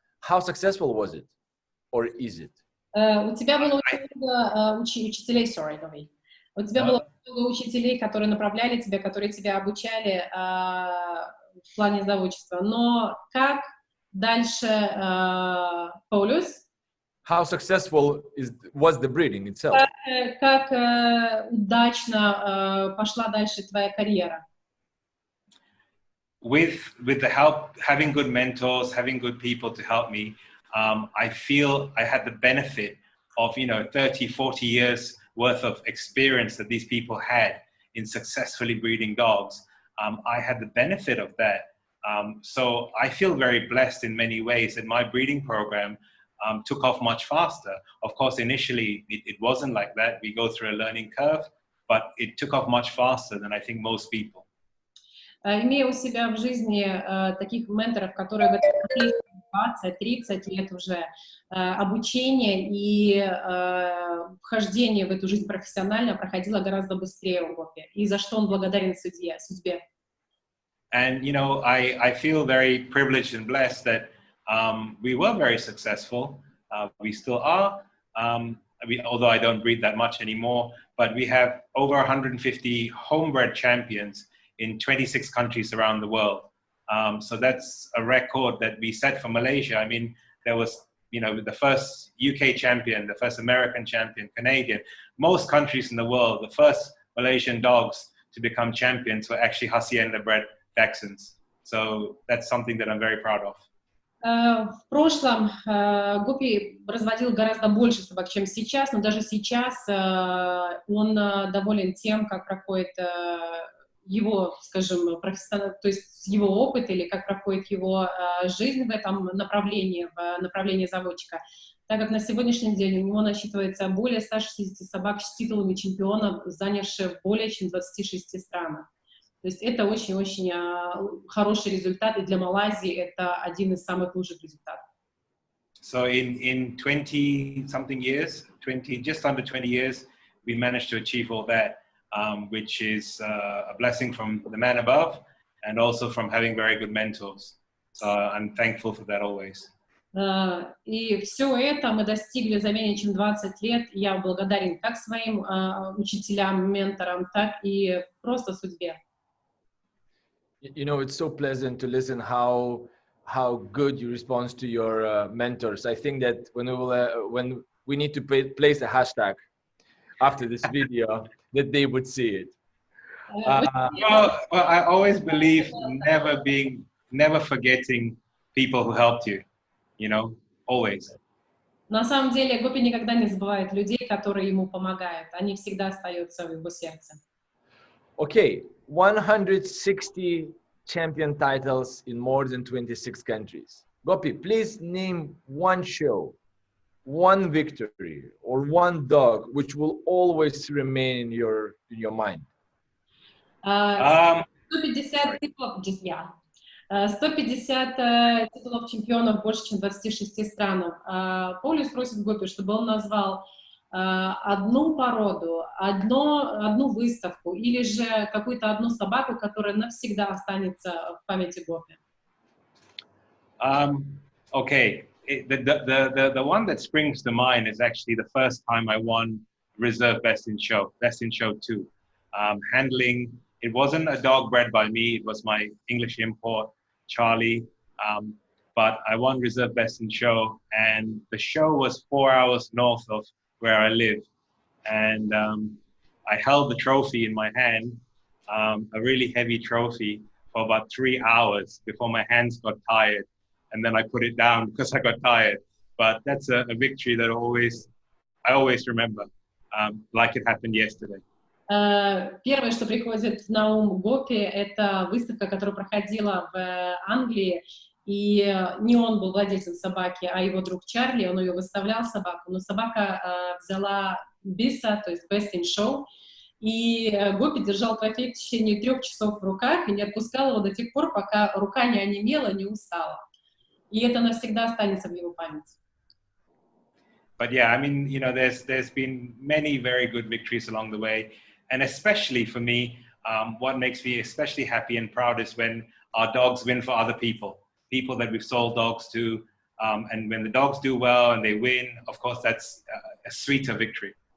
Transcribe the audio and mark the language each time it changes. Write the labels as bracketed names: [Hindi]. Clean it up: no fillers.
[English] How successful was it? Or is it? [Russian] У тебя было очень много учителей, [English] sorry, [Russian] Gopi. У тебя было много учителей, которые направляли тебя, которые тебя обучали в плане заводчества. Но как дальше, Paulus? [English] How successful was the breeding itself? [Russian] Как удачно пошла дальше твоя карьера? [English] With the help, having good mentors, having good people to help me, I feel I had the benefit of 30, 40 years worth of experience that these people had in successfully breeding dogs. I had the benefit of that. So I feel very blessed in many ways that my breeding program took off much faster. Of course, initially it wasn't like that. We go through a learning curve, but it took off much faster than I think most people. [Russian] Имея у себя в жизни таких менторов, которые в этом 20-30 лет уже обучение и вхождение в эту жизнь профессионально проходило гораздо быстрее у Гопи, и за что он благодарен судьбе. [English] And I feel very privileged and blessed that we were very successful. We still are, although I don't breed that much anymore, but we have over 150 homebred champions in 26 countries around the world. So that's a record that we set for Malaysia. I mean, there was, the first UK champion, the first American champion, Canadian, most countries in the world, the first Malaysian dogs to become champions were actually Hacienda bred Dachshunds. So that's something that I'm very proud of. [Russian] В прошлом Гопи разводил гораздо больше собак, чем сейчас, но даже сейчас он доволен тем, как проходит его, скажем, то есть его опыт или как проходит его жизнь в этом направлении, в направлении заводчика, так как на сегодняшний день у него насчитывается более 160 собак с титулами чемпионов, занявших более чем 26 странах. То есть это очень-очень хороший результат, и для Малайзии это один из самых лучших результатов. [English] So in 20-something years, just under 20 years, we managed to achieve all that. Which is a blessing from the man above and also from having very good mentors. So I'm thankful for that always. [Russian] И все это мы достигли за менее чем 20 лет. Я благодарен как своим учителям, менторам, так и просто судьбе. [English] It's so pleasant to listen how good you respond to your mentors. I think that when we need to place a hashtag after this video, that they would see it. Well, I always believe never forgetting people who helped you, always. [Russian] На самом деле, Гопи никогда не забывает людей, которые ему помогают. Они всегда остаются в его сердце. [English] Okay, 160 champion titles in more than 26 countries. Gopi, please name one show, one victory, or one dog which will always remain in your mind. [Russian] 150 титулов чемпионов больше, чем 26 странах. Полюс просит Гопи, чтобы он назвал одну породу, одну выставку или же какую-то одну собаку, которая навсегда останется в памяти Гопи. [English] Okay. The one that springs to mind is actually the first time I won Reserve Best in Show 2. Handling, it wasn't a dog bred by me, it was my English import, Charlie, but I won Reserve Best in Show, and the show was 4 hours north of where I live, and I held the trophy in my hand, a really heavy trophy, for about 3 hours before my hands got tired. And then I put it down because I got tired. But that's a victory that I always remember, like it happened yesterday. [Russian] Первое, что приходит на ум Гопи, это выставка, которая проходила в Англии, и не он был владельцем собаки, а его друг Чарли, он ее выставлял собаку, но собака взяла биса, то есть Best in Show, и Гопи держал трофей в течение 3 часов в руках и не отпускал его до тех пор, пока рука не онемела, не устала. И это навсегда останется в его памяти. [English] But yeah, I mean, there's been many very good victories along the way, and especially for me, what makes me especially happy and proud is when our dogs win for other people that we've sold dogs to. And when the dogs do well and they win, of course, that's a sweeter victory.